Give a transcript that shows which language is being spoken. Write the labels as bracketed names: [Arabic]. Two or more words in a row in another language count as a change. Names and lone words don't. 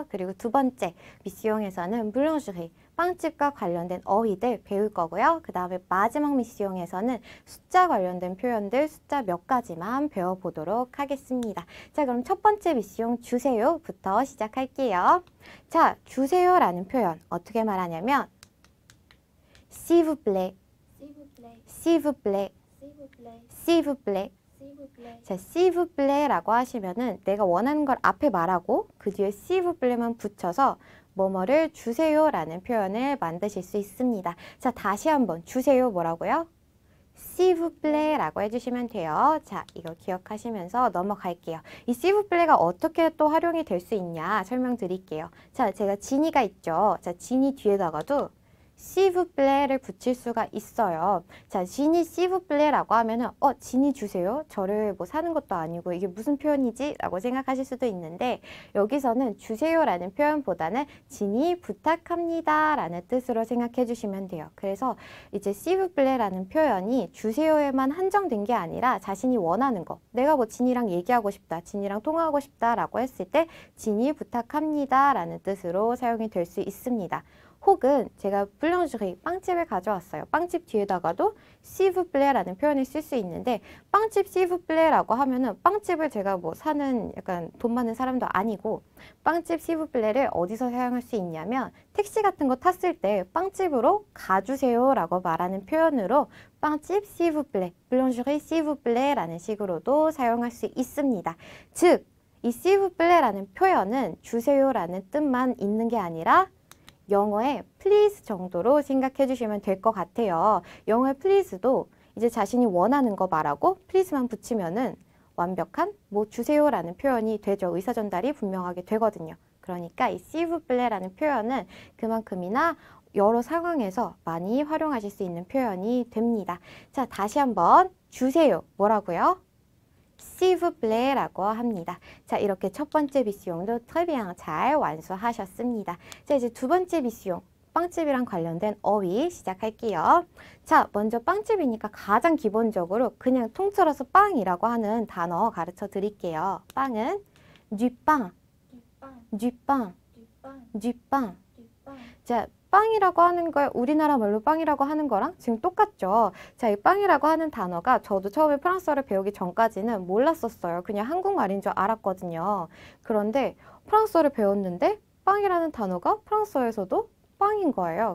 [Korean] 그리고 두 번째 미시용에서는 boulangerie 빵집과 관련된 어휘들 배울 거고요. 그 다음에 마지막 미시용에서는 숫자 관련된 표현들 숫자 몇 가지만 배워보도록 하겠습니다. 자, 그럼 첫 번째 미시용 주세요부터 시작할게요. 자, 주세요라는 표현 어떻게 말하냐면 [French] s'il vous plaît, S'il vous plaît. s'il vous plaît, S'il vous plaît. s'il vous plaît. S'il vous plaît. [Korean] 자, [French] s'il vous plaît [Korean] 라고 하시면은 내가 원하는 걸 앞에 말하고 그 뒤에 [French] s'il vous plaît [Korean] 만 붙여서 뭐뭐를 주세요라는 표현을 만드실 수 있습니다. 자, 다시 한번 주세요 뭐라고요? [French] s'il vous plaît [Korean] 라고 해주시면 돼요. 자, 이거 기억하시면서 넘어갈게요. 이 [French] s'il vous plaît [Korean] 가 어떻게 또 활용이 될 수 있냐 설명드릴게요. 자, 제가 지니가 있죠. 자, 지니 뒤에다가도 [French] s'il vous plaît [Korean] 를 붙일 수가 있어요. 자, 지니 [French] s'il vous plaît [Korean] 라고 하면은 지니 주세요. 저를 뭐 사는 것도 아니고 이게 무슨 표현이지? 라고 생각하실 수도 있는데 여기서는 주세요라는 표현보다는 지니 부탁합니다 라는 뜻으로 생각해 주시면 돼요. 그래서 이제 [French] s'il vous plaît [Korean] 라는 표현이 주세요에만 한정된 게 아니라 자신이 원하는 거 내가 뭐 지니랑 얘기하고 싶다, 지니랑 통화하고 싶다 라고 했을 때 지니 부탁합니다 라는 뜻으로 사용이 될 수 있습니다. 혹은 제가 boulangerie 빵집을 가져왔어요. 빵집 뒤에다가도 [French] s'il vous plaît [Korean] 라는 표현을 쓸 수 있는데 빵집 [French] s'il vous plaît [Korean] 라고 하면은 빵집을 제가 뭐 사는 약간 돈 많은 사람도 아니고 빵집 [French] s'il vous plaît [Korean] 를 어디서 사용할 수 있냐면 택시 같은 거 탔을 때 빵집으로 가주세요 라고 말하는 표현으로 빵집 [French] s'il vous plaît, boulangerie s'il vous plaît [Korean] 라는 식으로도 사용할 수 있습니다. 즉, 이 [French] s'il vous plaît [Korean] 라는 표현은 주세요라는 뜻만 있는 게 아니라 영어의 please 정도로 생각해 주시면 될 것 같아요. 영어의 please도 이제 자신이 원하는 거 말하고 please만 붙이면은 완벽한 뭐 주세요라는 표현이 되죠. 의사 전달이 분명하게 되거든요. 그러니까 이 [French] s'il vous plaît [Korean] 라는 표현은 그만큼이나 여러 상황에서 많이 활용하실 수 있는 표현이 됩니다. 자, 다시 한번 주세요. 뭐라고요? [French] s'il vous plaît [Korean] 라고 합니다. 자, 이렇게 첫 번째 비스용도 [French] très bien [Korean] 잘 완수하셨습니다. 자, 이제 두 번째 비스용 빵집이랑 관련된 어휘 시작할게요. 자, 먼저 빵집이니까 가장 기본적으로 그냥 통틀어서 빵이라고 하는 단어 가르쳐 드릴게요. [French] 빵은 du pain, Du pain. du pain, Du pain. du pain. Du pain. [Korean] 자, 빵이라고 하는 거 우리나라 말로 빵이라고 하는 거랑 지금 똑같죠. 자, 이 빵이라고 하는 단어가 저도 처음에 프랑스어를 배우기 전까지는 몰랐었어요. 그냥 한국말인 줄 알았거든요. 그런데 프랑스어를 배웠는데 빵이라는 단어가 프랑스어에서도 빵인 거예요.